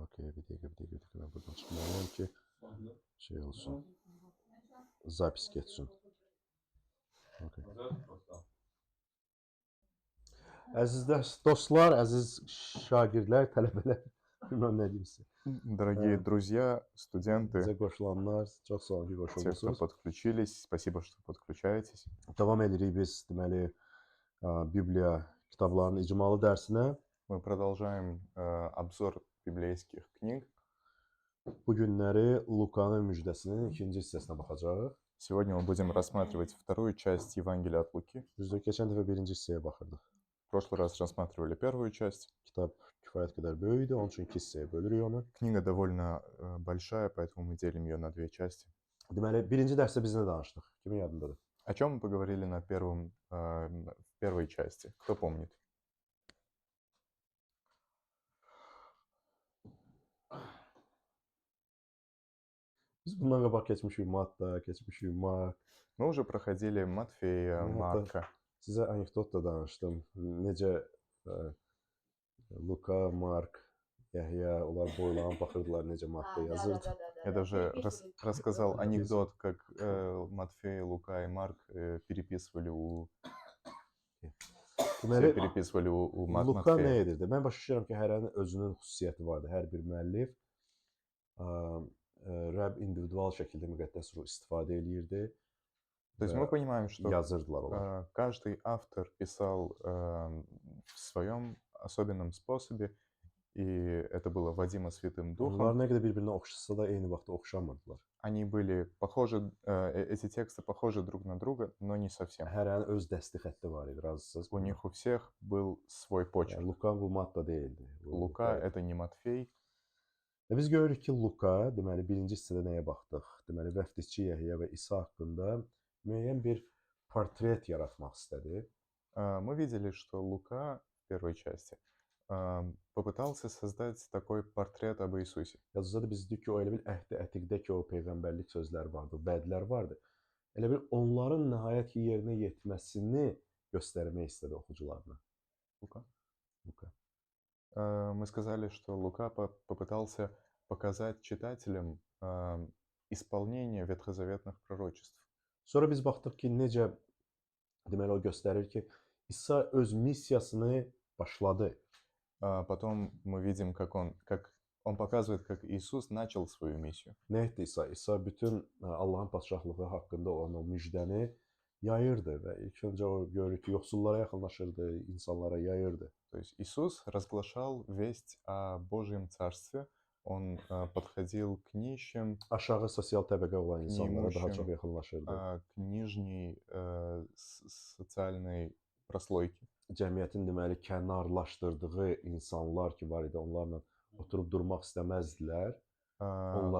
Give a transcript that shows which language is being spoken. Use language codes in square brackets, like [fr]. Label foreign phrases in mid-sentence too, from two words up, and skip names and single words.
[az] bir dəqiqə. Ben buradan çıxmalıyam ki, şey olsun. Zapis geçsin. Okay. Əziz dostlar, əziz şagirdlər, tələbələr, [tr] bilmem ne diyeyim size. [ru] Дорогие друзья, студенты, [az] Bizə qoşulanlar, çox sağ olun ki, [ru] те, кто [az] qoşulmusunuz. [ru] подключились, spasibo, что подключаетесь. [az] Davam edirik biz, deməli, Bibliya kitablarının icmalı dərsinə. [ru] Мы продолжаем обзор библейских книг. [az] Bu günləri Lukanın müjdəsinin ikinci hissəsinə baxacağıq. [ru] Сегодня мы будем рассматривать вторую часть Евангелия от Луки. [az] Düzdür, keçən dəfə birinci hissəyə baxırdıq. [ru] В прошлый раз рассматривали первую часть. [az] Kitab kifayət qədər böyükdür, onun üçün iki hissəyə bölürük onu. [ru] Книга довольно большая, поэтому мы делим ее на две части. [az] Deməli, birinci dərsdə biz nə danışdıq? Kimin yadındadır? [ru] О чем мы поговорили в первой части? Кто помнит? [az] Biz bundan qabaq keçmişik Matta, keçmişik Mark. [ru] Мы уже проходили Матфея, Марка. [az] Sizə anekdot da danışdım. Necə Luka, Mark, Yahya, onlar boylanıb baxırdılar necə Matta yazırdı. [ru] Я даже рассказал анекдот, как Матфей, Лука и Марк переписывали у Luka Матфея. [az] nə edirdi? Mən başa düşürəm ki, hərənin özünün xüsusiyyəti vardı. Hər bir müəllif Rəbb individual şəkildə müqəddəs ruh istifadə eləyirdi. [ru] То есть мы понимаем, что [az] Yazırdılar onlar. [ru] каждый автор писал в своем особенном способе, и это было водимо Святым [az] Onlar [ru] Духом. [az] nə qədər bir-birinə oxşasa da eyni vaxtda oxşamırdılar. [ru] Они были похожи, эти тексты похожи друг на друга, но не совсем. [az] Hərənin öz dəsti xətti var idi, razısınız? [ru] У них у всех был свой почерк. [az] Yəni, Luka bu Matta deyildi. [ru] Лука — это не Матфей. [az] Biz görürük ki, Luka, deməli, birinci hissədə nəyə baxdıq? Deməli, vəftizçi Yəhya və İsa haqqında müəyyən bir portret yaratmaq istədi. [ru] Мы видели, что Лука в первой части попытался создать такой портрет об Иисусе. [az] Yazıda biz dedik ki, o elə bil əhd-i ətiqdəki o peyğəmbərlik sözləri vardı, vədlər vardı. Elə bil onların nəhayət ki, yerinə yetməsini göstərmək istədi oxucularına. [ru] Лука. Luka. Мы сказали, что Лука попытался показать читателям исполнение ветхозаветных пророчеств. [az] Sonra biz baxdıq ki, necə, deməli, o göstərir ki, İsa öz missiyasını başladı. [ru] Потом мы видим, как он показывает, как Иисус начал свою миссию. [az] Nə etdi İsa? İsa bütün Allahın padşahlığı haqqında olan o müjdəni yayırdı və ilk öncə o görürük ki, yoxsullara yaxınlaşırdı, insanlara yayırdı. [ru] То есть Иисус разглашал весть о Божьем Царстве, он подходил к нищим, [az] Aşağı sosial təbəqə olan insanlara daha [ru] neimущим, [az] çox yaxınlaşırdı. [ru] к нижней социальной прослойке. [az] Cəmiyyətin deməli kənarlaşdırdığı insanlar ki var idi, onlarla oturub durmaq istəməzdilər, onlara